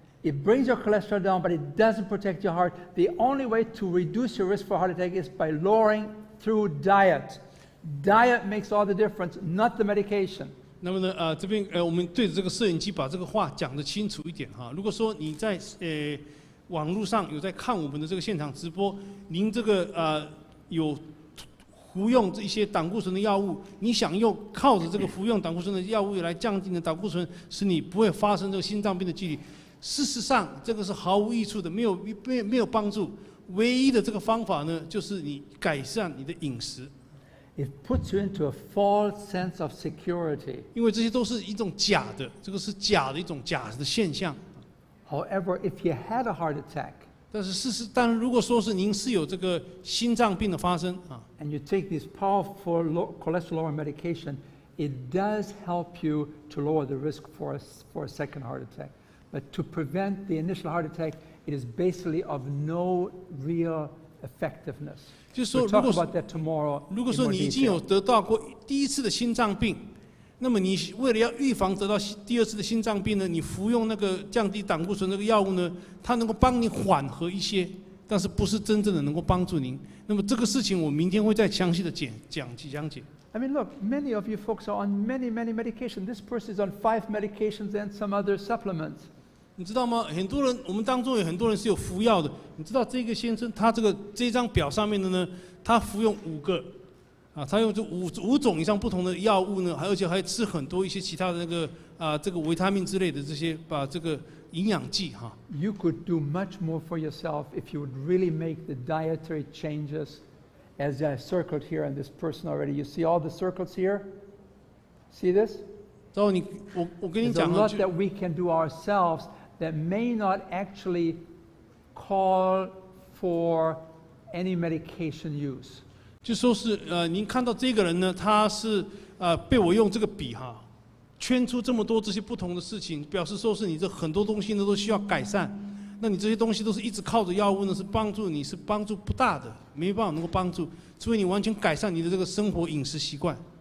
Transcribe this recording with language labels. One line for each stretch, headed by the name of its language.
English: It brings your cholesterol down, but it doesn't protect your heart. The only way to reduce your risk for a heart attack is by lowering through diet. Diet makes all the difference, not the medication.
Chinese: 那么呢，这边我们对着这个摄影机把这个话讲得清楚一点哈。如果说你在网络上有在看我们的这个现场直播，您这个有服用这些胆固醇的药物，你想用靠着这个服用胆固醇的药物来降低你的胆固醇，使你不会发生这个心脏病的几率，事实上这个是毫无益处的，没有帮助。唯一的这个方法呢，就是你改善你的饮食。
English: It puts you into a false sense of security.
Chinese: 因为这些都是一种假的，这个是假的一种假的现象。
English: However, if you had a heart attack
Chinese: 但如果说是您是有这个心脏病的发生啊，
English: and you take this powerful cholesterol-lowering medication, it does help you to lower the risk for a second heart attack. But to prevent the initial heart attack, it is basically of no real effectiveness.
Chinese: 就是说，
English: We'll talk about that tomorrow.
Chinese: 如果说你已经有得到过第一次的心脏病，那么你为了要预防得到第二次的心脏病呢，你服用那个降低胆固醇那个药物呢，它能够帮你缓和一些，但是不是真正的能够帮助您。那么这个事情我明天会再详细的讲解。
English: I mean, look, many of you folks are on many medications. This person is on 5 medications and some other supplements.
Chinese: 你知道吗？很多人，我们当中有很多人是有服药的。你知道这个先生，他这张表上面的呢，他服用5个，他用这五种以上不同的药物呢，而且还吃很多一些其他的那个这个维他命之类的这些这个营养剂哈。
English: You could do much more for yourself if you would really make the dietary changes, as I circled here on this person already. You see all the circles here? See this?
Chinese: 然后我跟你
English: There's a
Chinese: 讲
English: lot that we can do ourselves that may not actually call for any medication use.
Chinese: 就说是您看到这个人呢，他是被我用这个笔哈圈出这么多这些不同的事情，表示说是你这很多东西呢都需要改善。那你这些东西都是一直靠着药物呢，是帮助你是帮助不大的，没办法能够帮助，除非你完全改善你的这个生活饮食习惯。